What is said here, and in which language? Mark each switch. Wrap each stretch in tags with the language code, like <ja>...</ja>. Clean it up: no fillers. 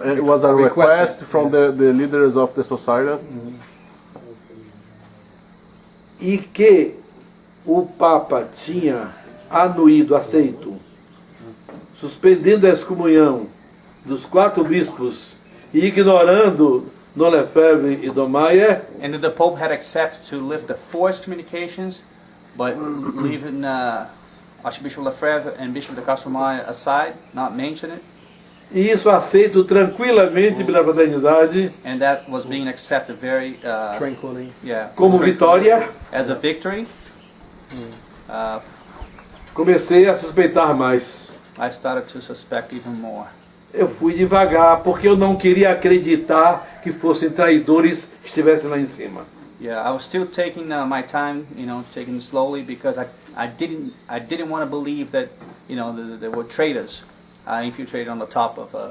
<en>It was a request from the leaders of the society.</en> <pt>e que o Papa tinha anuído, aceito, suspendendo a excomunhão dos 4 bispos e ignorando Dom Lefebvre e Dom Maia,</pt> <en>and that the Pope had accepted to lift the forced communications, but leaving Archbishop Lefebvre and Bishop de Castro Maia aside, not mention it.</en> <pt>E isso aceito tranquilamente pela fraternidade</pt> <en>and that was being accepted very, Tranquilly. yeah,</en> <pt>como vitória.</pt> <en>as a victory.</en> <pt>Comecei a suspeitar mais.</pt> <en>I started to suspect even more.</en> <pt>Eu fui devagar porque eu não queria acreditar que fossem traidores que estivessem lá em cima.</pt> <en>Yeah, I was still taking my time, taking it slowly because I didn't want to believe that, there were traitors infiltrated on the top of</en>